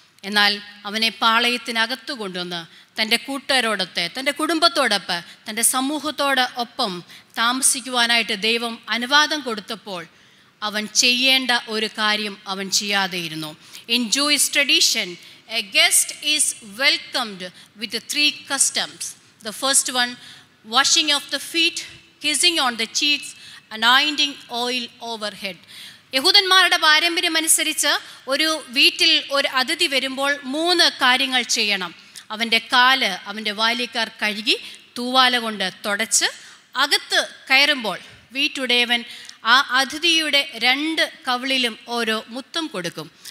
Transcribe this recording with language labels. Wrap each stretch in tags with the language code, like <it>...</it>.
<ml>എന്നാൽ അവനെ പാളയത്തിനകത്തു കൊണ്ടുവന്ന് തൻ്റെ കൂട്ടുകാരോടൊത്ത്, തൻ്റെ കുടുംബത്തോടൊപ്പം, തൻ്റെ സമൂഹത്തോട് ഒപ്പം താമസിക്കുവാനായിട്ട് ദൈവം അനുവാദം കൊടുത്തപ്പോൾ അവൻ ചെയ്യേണ്ട ഒരു കാര്യം അവൻ ചെയ്യാതെയിരുന്നു.</ml> <en>In Jewish tradition, a guest is welcomed with 3 customs. The first one, washing of the feet, kissing on the cheeks, anointing oil overhead.</en> <ml>യഹൂദന്മാരുടെ പാരമ്പര്യം അനുസരിച്ച് ഒരു വീട്ടിൽ ഒരു അതിഥി വരുമ്പോൾ 3 കാര്യങ്ങൾ ചെയ്യണം. അവൻ്റെ കാല് അവൻ്റെ ബാല്യക്കാർ കഴുകി തൂവാല കൊണ്ട് തുടച്ച് അകത്ത് കയറുമ്പോൾ വീട്ടുടയവൻ ആ അതിഥിയുടെ 2 കവിളിലും ഓരോ മുത്തം കൊടുക്കും.</ml>